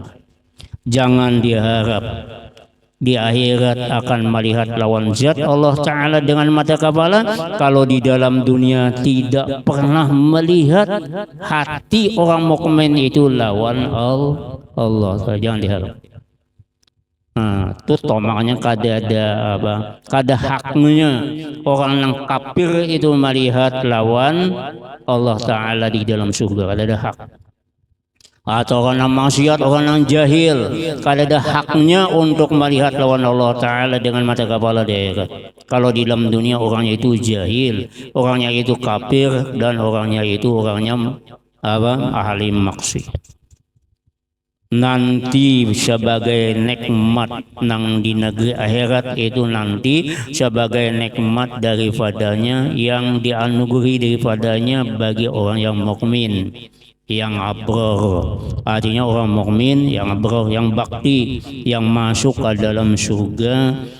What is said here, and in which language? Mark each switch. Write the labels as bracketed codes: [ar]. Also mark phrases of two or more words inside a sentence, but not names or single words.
[id] Jangan diharap di akhirat akan melihat lawan zat Allah Ta'ala dengan mata kepala, kalau di dalam dunia tidak pernah melihat hati orang mukmin itu lawan Allah. Jangan diharap. [bjn] Itu tomaknya kada ada apa, kada haknya orang yang kafir itu melihat lawan Allah Ta'ala di dalam surga, kada ada hak. [id] Atau orang yang maksiat, orang yang jahil, kada ada haknya untuk melihat lawan Allah Ta'ala dengan mata kepala dia. Kalau di dalam dunia orangnya itu jahil, orangnya itu kafir, dan orangnya itu orangnya apa, ahli maksiat. Nanti sebagai nikmat nang di negeri akhirat itu nanti sebagai nikmat daripadanya yang dianugerahi daripadanya bagi orang yang mukmin, yang abrar, artinya orang mukmin yang abrar, yang bakti, yang masuk ke dalam surga